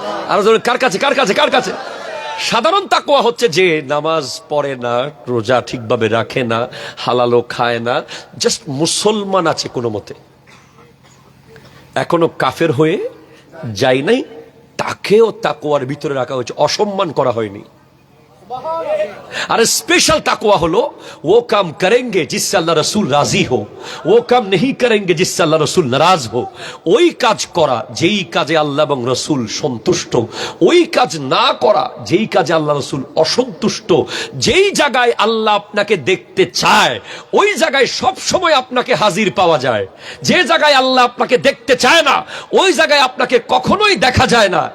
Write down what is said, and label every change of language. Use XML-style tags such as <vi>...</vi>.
<bn>আরো ধরুন, কার কাছে, কার কাছে, কার কাছে? সাধারণ তাকওয়া হচ্ছে যে নামাজ পড়ে না, রোজা ঠিকভাবে রাখে না, হালালও খায় না, জাস্ট মুসলমান আছে কোনো মতে, এখনো কাফের হয়ে যায় নাই, তাকেও তাকওয়ার ভিতরে রাখা হয়েছে, অসম্মান করা হয়নি। আর স্পেশাল তাকওয়া হলো</bn> <hi>वो काम करेंगे जिससे अल्लाह रसूल राजी हो, वो काम नहीं करेंगे जिससे अल्लाह रसूल नाराज हो।</hi> <bn>ওই কাজ করা যেই কাজে আল্লাহ এবং রসুল সন্তুষ্ট, ওই কাজ না করা যেই কাজে আল্লাহ রসুল অসন্তুষ্ট। যেই জায়গায় আল্লাহ আপনাকে দেখতে চায় ওই জায়গায় সব সময় আপনাকে হাজির পাওয়া যায়। যে জায়গায় আল্লাহ আপনাকে দেখতে চায় না ওই জায়গায় আপনাকে কখনোই দেখা যায় না।</bn>